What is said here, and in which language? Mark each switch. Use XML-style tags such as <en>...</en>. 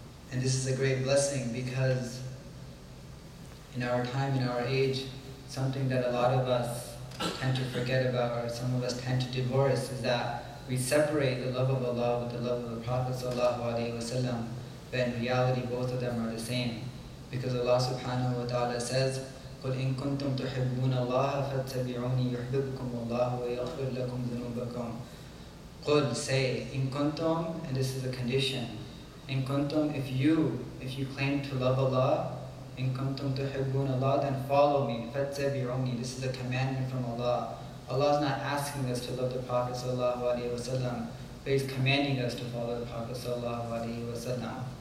<en>And this is a great blessing because in our time, in our age, something that a lot of us tend to forget about, or some of us tend to divorce, is that we separate the love of Allah with the love of the Prophet sallallahu alaihi wasallam, but in reality both of them are the same. Because Allah subhanahu wa ta'ala says,</en> <ar>قُلْ إِن كُنْتُمْ تُحِبُّونَ اللَّهَ فَاتَّبِعُونِي يُحْبِبْكُمُ اللَّهُ وَيَغْفِرْ لَكُمْ ذُنُوبَكُمْ. قُلْ,</ar> <en>say,</en> <ar>إِن كُنْتُمْ,</ar> <en>and this is a condition, إِن كُنْتُمْ, if you claim to love Allah,</en> <ar>إِن كُنْتُمْ تُحِبُّونَ اللَّهَ,</ar> <en>then follow me,</en> <ar>فَاتَّبِعُونِي,</ar> <en>this is a commandment from Allah. Allah is not asking us to love the Prophet sallallahu alaihi wasallam, but He's commanding us to follow the Prophet sallallahu alaihi wasallam.</en>